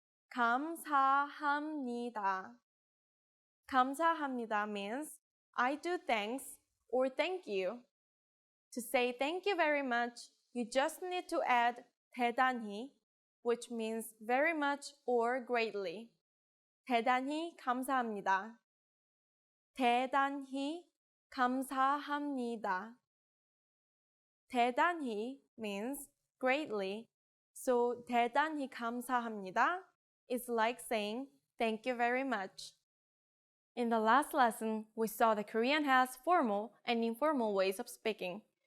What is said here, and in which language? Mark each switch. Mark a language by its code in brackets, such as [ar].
[ko] 감사합니다. 감사합니다 [en] means I do thanks or thank you. To say thank you very much, you just need to add 대단히, which means very much or greatly. [ko] 대단히 감사합니다. 대단히 감사합니다. [en] 대단히 means greatly. So [ko] 대단히 감사합니다 [en] is like saying thank you very much. In the last lesson, we saw that Korean has formal and informal ways of speaking.